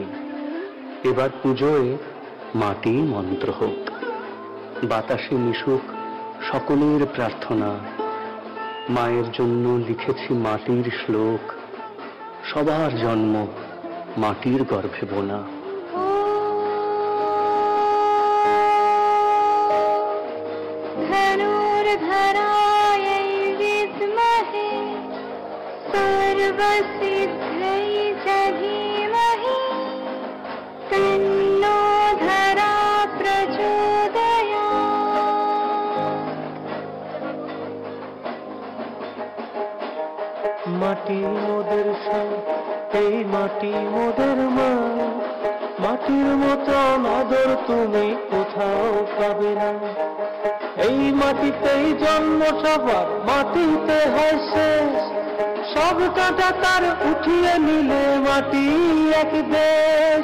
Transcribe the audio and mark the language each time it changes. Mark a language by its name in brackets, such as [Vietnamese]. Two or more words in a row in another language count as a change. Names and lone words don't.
[Bangla] এবার পুজোয় মাটি মন্ত্র হোক, বাতাসে মিশুক সকলের প্রার্থনা। মায়ের জন্য লিখেছি মাটির শ্লোক, সবার জন্ম মাটির গর্ভে বোনা। [Sanskrit] धनुर्धरायै विद्महे सर्वसिद्ध्यै च धीमहि तन्नो धरा प्रचोदयात्। [Bangla] মাটি মোদের সব, এই মাটি মোদের মা, মাটির মতন আদর তুমি কোথাও পাবে না। এই মাটিতেই জন্ম সবার, মাটিতে হয় শেষ, সব কাঁটা তার উঠিয়ে নিলে মাটি এক দেশ।